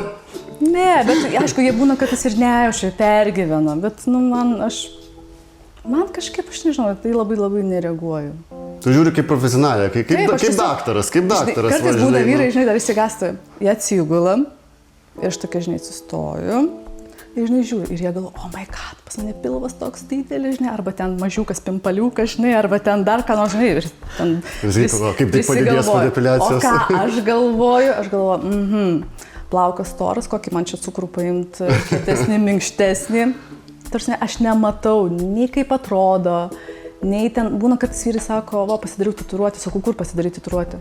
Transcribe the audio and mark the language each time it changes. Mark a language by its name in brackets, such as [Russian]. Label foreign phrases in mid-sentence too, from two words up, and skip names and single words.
[Lithuanian] Ne, bet aišku, jie būna, kad jis ir nejaučia, pergyvena, bet, nu, man kažkaip, aš nežinau, tai labai nereaguoju. Tu žiūri kaip profesionalė, kaip daktaras. Kartais būna vyrai, žinai, dar įsigąsta, jie atsigula ir aš tokia, žinai, atsistoju. Ir, žinai, žiūri, ir jie galvo, [English] oh my god, [Lithuanian] pas mane pilvas toks didelis, žinai, arba ten mažiukas pimpaliukas, žinai, arba ten dar ką nors, žinai, ir ten... Kaip tik padidės po depiliacijos. O ką aš galvoju, plaukas storas, kokį man čia cukrų paimti, kietesnį, minkštesnį. Tarsi, aš nematau, nei kaip atrodo, nei ten, būna, kad vyrai sako, va, pasidariau tatuiruotę, sakau, kur pasidaryti tatuiruotę?